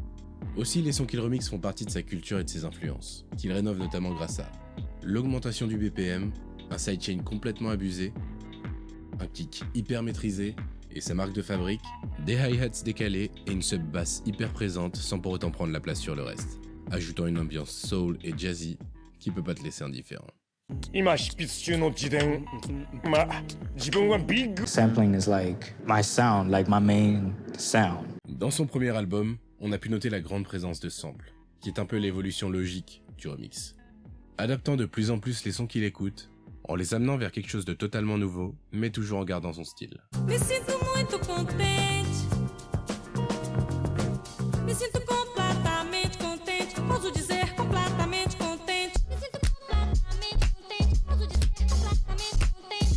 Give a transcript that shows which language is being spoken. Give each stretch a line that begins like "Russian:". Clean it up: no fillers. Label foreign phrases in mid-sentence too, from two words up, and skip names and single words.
French: Aussi, les sons qu'il remixe font partie de sa culture et de ses influences, qu'il rénove notamment grâce à l'augmentation du BPM, un sidechain complètement abusé, un kick hyper maîtrisé Et sa marque de fabrique, des hi-hats décalés et une sub basse hyper présente sans pour autant prendre la place sur le reste, ajoutant une ambiance soul et jazzy qui peut pas te laisser indifférent.
English: Sampling is like my sound, like my main sound.
French: Dans son premier album, on a pu noter la grande présence de samples, qui est un peu l'évolution logique du remix. Adaptant de plus en plus les sons qu'il écoute, en les amenant vers quelque chose de totalement nouveau, mais toujours en gardant son style.
Portuguese: Me sinto muito contente. Me sinto completamente contente. Ouso dizer completamente contente. Me sinto completamente contente. Ouso dizer completamente contente.